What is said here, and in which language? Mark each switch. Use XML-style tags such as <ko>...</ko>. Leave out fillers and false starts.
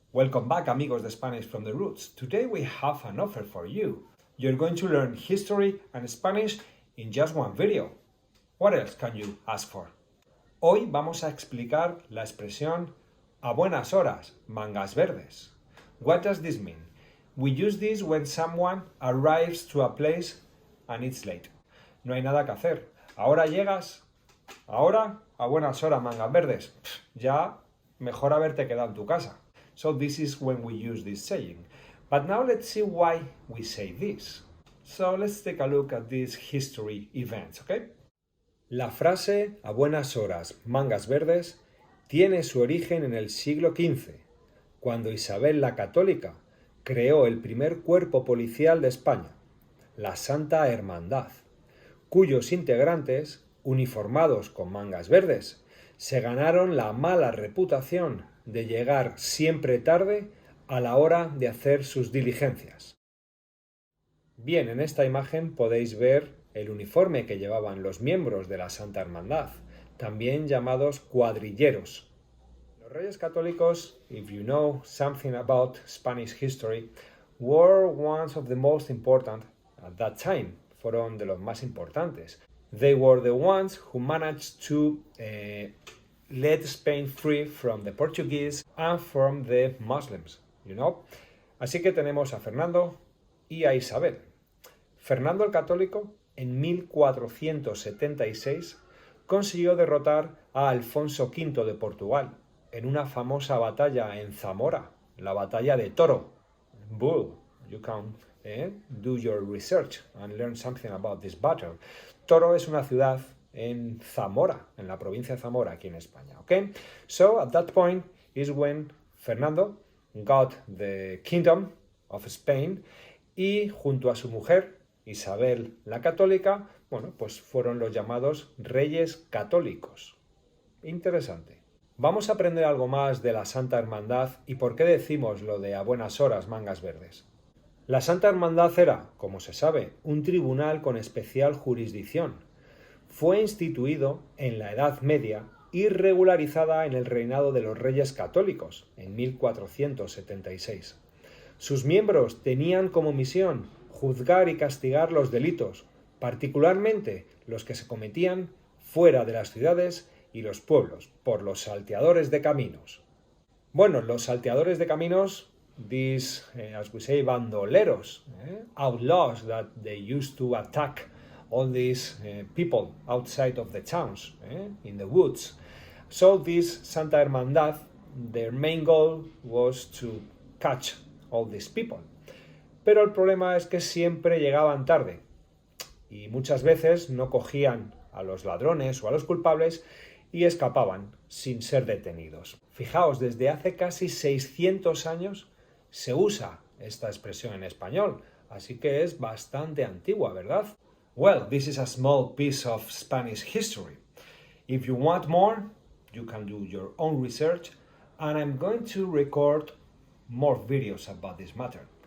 <en>Welcome back, amigos de Spanish from the Roots. Today we have an offer for you. You're going to learn history and Spanish in just one video. What else can you ask for?</en> <es>Hoy vamos a explicar la expresión a buenas horas, mangas verdes.</es> <en>What does this mean? We use this when someone arrives to a place and it's late.</en> <es>No hay nada que hacer. Ahora llegas, ahora a buenas horas, mangas verdes. Ya mejor haberte quedado en tu casa.</es> <en>So this is when we use this saying. But now let's see why we say this. So let's take a look at these history events, okay?</en> <es>La frase a buenas horas, mangas verdes tiene su origen en el siglo XV, cuando Isabel la Católica creó el primer cuerpo policial de España, la Santa Hermandad, cuyos integrantes, uniformados con mangas verdes, se ganaron la mala reputación de llegar siempre tarde a la hora de hacer sus diligencias. Bien, en esta imagen podéis ver el uniforme que llevaban los miembros de la Santa Hermandad, también llamados cuadrilleros.</es> <en>Los Reyes Católicos, if you know something about Spanish history, were one of the most important at that time.</en> <es>Fueron de los más importantes.</es> <en>They were the ones who managed to let Spain free from the Portuguese and from the Muslims, you know.</en> <es>Así que tenemos a Fernando y a Isabel. Fernando el Católico, en 1476, consiguió derrotar a Alfonso V de Portugal en una famosa batalla en Zamora, la batalla de Toro.</es> <en>Bull, you can do your research and learn something about this battle.</en> <es>Toro es una ciudad en Zamora, en la provincia de Zamora, aquí en España, okay?</es> <en>So, at that point is when Fernando got the kingdom of Spain</en> <es>y junto a su mujer, Isabel la Católica, bueno, pues fueron los llamados Reyes Católicos. Interesante. Vamos a aprender algo más de la Santa Hermandad y por qué decimos lo de a buenas horas, mangas verdes. La Santa Hermandad era, como se sabe, un tribunal con especial jurisdicción. Fue instituido en la Edad Media y regularizada en el reinado de los Reyes Católicos, en 1476. Sus miembros tenían como misión juzgar y castigar los delitos, particularmente los que se cometían fuera de las ciudades y los pueblos, por los salteadores de caminos. Bueno, los salteadores de caminos,</es> <en>these, as we say, bandoleros, outlaws that they used to attack all these people outside of the towns, in the woods. So this Santa Hermandad, their main goal was to catch all these people.</en> <es>Pero el problema es que siempre llegaban tarde y muchas veces no cogían a los ladrones o a los culpables y escapaban sin ser detenidos. Fijaos, desde hace casi 600 años se usa esta expresión en español, así que es bastante antigua, ¿verdad?</es> <en>Well, this is a small piece of Spanish history. If you want more, you can do your own research, and I'm going to record more videos about this matter.</en>